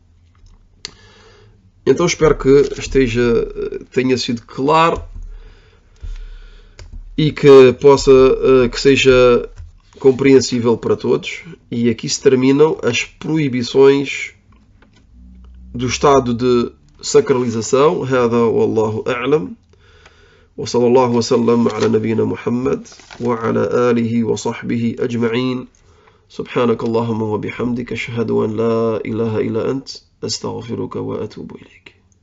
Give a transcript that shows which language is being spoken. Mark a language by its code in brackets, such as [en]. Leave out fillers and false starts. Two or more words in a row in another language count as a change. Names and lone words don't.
[pt] Então espero que tenha sido claro e que seja compreensível para todos. E aqui se terminam as proibições do estado de sacralização. [ar] هذا والله أعلم. وصلى الله وسلم على نبينا محمد وعلى آله وصحبه أجمعين. سبحانك اللهم وبحمدك أشهد أن لا إله إلا أنت أستغفرك وأتوب إليك.